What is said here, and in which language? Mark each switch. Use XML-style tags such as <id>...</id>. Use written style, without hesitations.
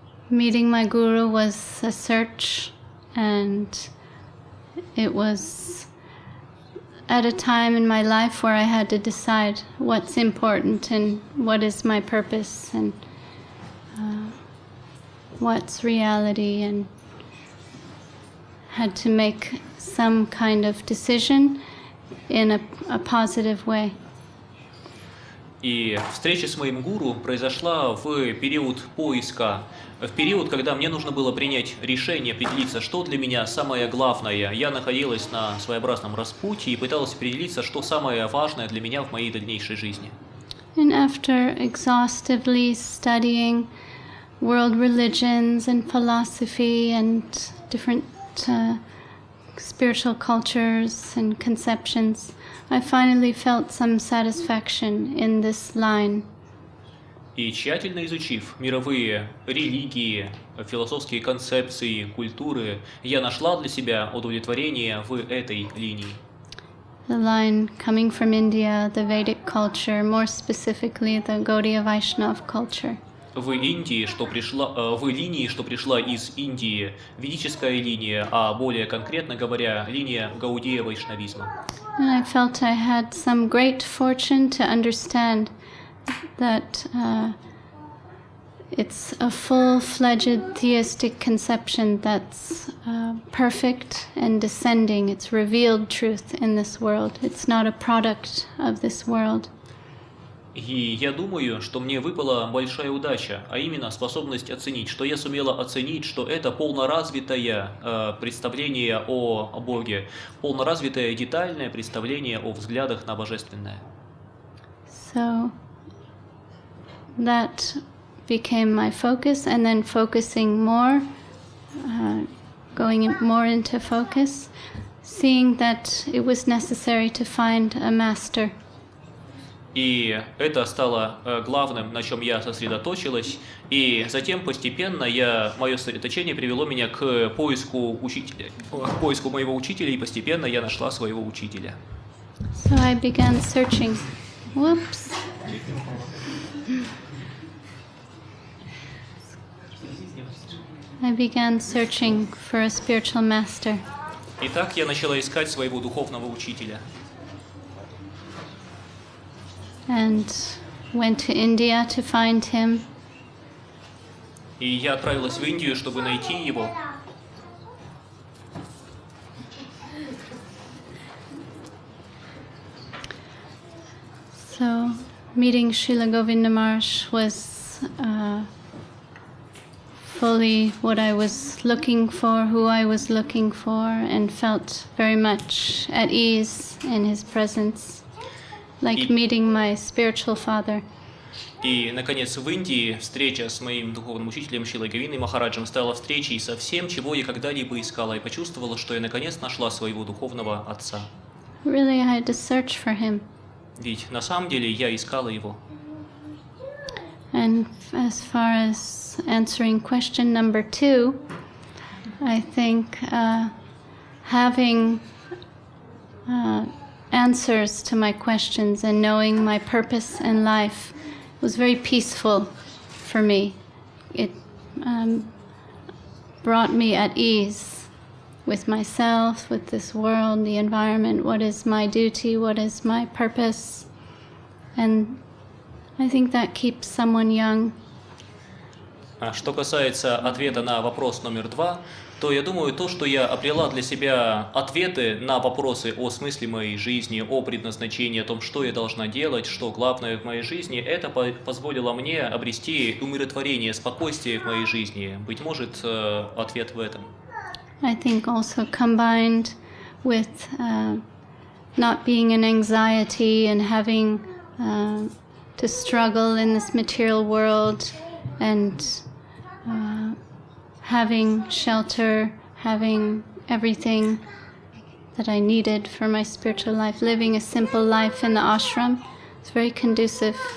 <en>Meeting my guru was a search, and it was at a time in my life where I had to decide what's important and what is my purpose and what's reality, and had to make some kind of decision in a positive way.</en> <ru>И встреча с моим гуру произошла в период поиска, в период, когда мне нужно было принять решение, определиться, что для меня самое главное. Я находилась на своеобразном распутье и пыталась определиться, что самое важное для меня в моей дальнейшей жизни.</ru> <en>And after exhaustively studying world religions and philosophy and different spiritual cultures and conceptions, I finally felt some satisfaction in this line.</en> <ru>И тщательно изучив мировые религии, философские концепции, культуры, я нашла для себя удовлетворение в этой линии.</ru> <en>The line coming from India, the Vedic culture, more specifically the Gaudiya Vaishnava culture.</en> <ru>В линии, что пришла из Индии, ведическая линия, а более конкретно говоря, линия Гаудия вайшнавизма.</ru> <en>And I felt I had some great fortune to understand that it's a full-fledged theistic conception that's perfect and descending. It's revealed truth in this world. It's not a product of this world.</en> <ru>И я думаю, что мне выпала большая удача, а именно способность оценить, что я сумела оценить, что это полноразвитое представление о Боге, полноразвитое детальное представление о взглядах на божественное.</ru> <en>So that became my focus, and then focusing more, going more into focus, seeing that it was necessary to find a master.</en> <ru>И это стало главным, на чем я сосредоточилась, и затем постепенно мое сосредоточение привело меня к поиску моего учителя, и постепенно я нашла своего учителя.</ru> <en>So I began searching. Whoops. I began searching for a spiritual master.</en> <ru>Итак, я начала искать своего духовного учителя.</ru> <en>And went to India to find him.</en> <ru>И я отправилась в Индию, чтобы найти его.</ru> <en>So, meeting Srila Govinda Maharaj was fully what I was looking for, who I was looking for, and felt very much at ease in his presence. Like meeting my spiritual father.</en> <ru>И, наконец, в Индии встреча с моим духовным учителем Шрилой Говиндой Махараджем стала встречей со всем, чего я когда-либо искала, и почувствовала, что я наконец нашла своего духовного отца.</ru> <en>Really, I had to search for him.</en> <ru>Ведь на самом деле я искала его.</ru> <en>And as far as answering question number 2, I think having answers to my questions and knowing my purpose in life was very peaceful for me. It brought me at ease with myself, with this world, the environment, what is my duty, what is my purpose. And I think that keeps someone young.</en> <ru>Что касается ответа на вопрос номер 2, то я думаю, то, что я обрела для себя ответы на вопросы о смысле моей жизни, о предназначении, о том, что я должна делать, что главное в моей жизни, это позволило мне обрести умиротворение, спокойствие в моей жизни. Быть может, ответ в этом.</ru> <en>I think also combined with not being in anxiety and having to struggle in this material world and having shelter, having everything that I needed for my spiritual life, living a simple life in the ashram, it's very conducive.</en>